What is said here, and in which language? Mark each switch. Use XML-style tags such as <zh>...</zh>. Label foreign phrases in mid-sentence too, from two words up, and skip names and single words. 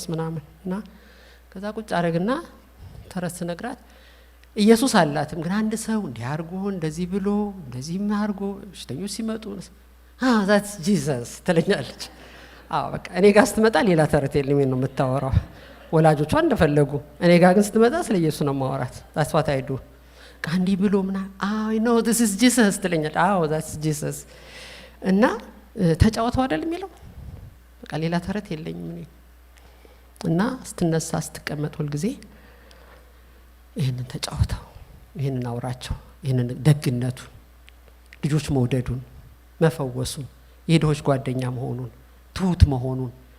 <am>ምናምን እና ከዛ ቁጭ አረግና ተረት ስነግራት ኢየሱስ አላትም ግን አንድ ሰው እንዲህ አርጎ እንደዚህ ብሎ እንደዚህ አርጎ በሽተኞች ሲመጡ that's Jesus ትለኛለች። በቃ እኔ ጋር ስትመጣ ሌላ ተረት የለም ነው የምታወራው። ወላጆቿ እንደፈለጉ እኔ ጋር ግን ስትመጣ ስለ ኢየሱስ ነው ማወራት።</am> <en>that's what I do</en> <am>እንዲህ ብሎ ምናምን</am> <en>I know this is Jesus</en> <am>ትለኛለች። that's Jesus እና ተጫወተው አይደል የሚለው በቃ ሌላ ተረት የለኝም እኔ እና ስትነሳ ስትቀመጥ ሁሉ ጊዜ ይሄንን ተጫወተው፣ ይሄንን አውራቸው፣ ይሄንን ደግነቱን፣ ልጆች መውደዱን፣ መፈወሱን፣ የድሆች ጓደኛ መሆኑን፣ ትሁት መሆኑን</am>